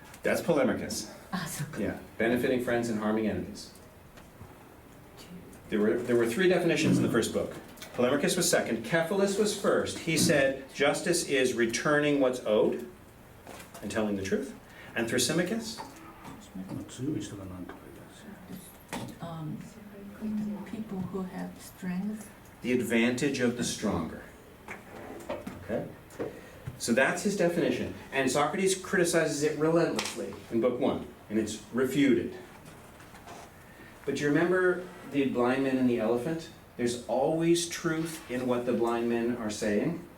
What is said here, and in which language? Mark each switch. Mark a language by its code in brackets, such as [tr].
[en] That's Polemachus. [ja] あ、そっか。 [en] Yeah, benefiting friends and harming enemies. There were three definitions in the first book. Polemachus was second. Cephalus was first. He said justice is returning what's owed and telling the truth. And Thrasymachus? [ja] まあ強い人がなんとか言います。 [en] People who have strength. The advantage of the stronger. Okay? So that's his definition. And Socrates criticizes it relentlessly in book 1, and it's refuted. But do you remember the blind men and the elephant? There's always truth in what the blind men are saying.